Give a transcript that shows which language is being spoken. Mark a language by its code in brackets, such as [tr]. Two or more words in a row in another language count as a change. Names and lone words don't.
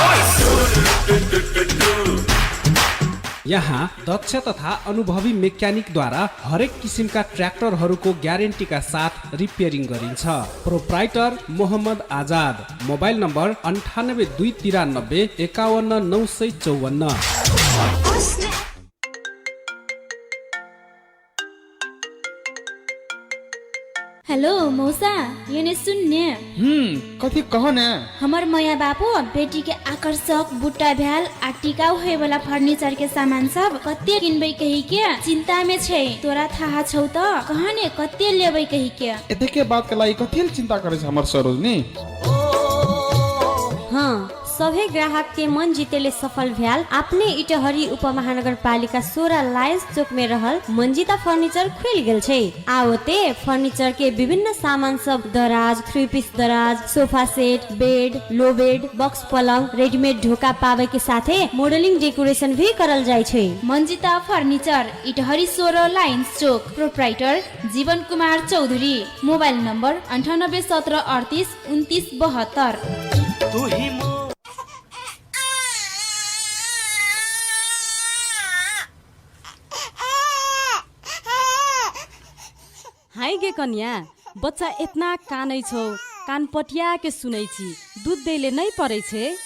[ne] यहाँ दक्ष तथा अनुभवी मेक्यानिकद्वारा हरेक किसिमका ट्र्याक्टरहरूको ग्यारेन्टीका साथ रिपेयरिङ गरिन्छ। प्रोप्राइटर मोहम्मद आजाद। मोबाइल नम्बर 98 293 51 954। [mai] हेलो मौसा, ये सुन्ने कथी कह न। हमर मैया बापू बेटी के आकर्षक बुट्टा भ्याल आ टिकाऊ है वाला फर्नीचर के सामान सब कते किनबै कही के चिंता में छै। तोरा थाहा छौ त कहने कते लेबै कही के। एते के बात के लागि कथि चिंता करे छ हमर सरोजनी? हाँ, सभे ग्राहक के मन जीतेले सफल भ्याल अपने इटहरी उपमहानगरपालिका 16 लायंस चौक में रहल मंजिता फर्नीचर खुल गेल छै। आओते फर्नीचर के विभिन्न सामान सब, दराज, 3 पीस दराज, सोफा सेट, बेड, लो बेड, बक्स पलंग, रेडीमेड ढोका पावे के साथे मॉडलिंग डेकोरेशन भी करल जाय छै। मंजिता फर्नीचर, इटहरी 16 लायंस चौक। प्रोप्राइटर जीवन कुमार चौधरी। मोबाइल नंबर 98 17 38 29 72। हाय गे कन्या, बच्चा इतना कानै छौ, कान पटिया के सुनै छी, दूध दैले नै परै छे।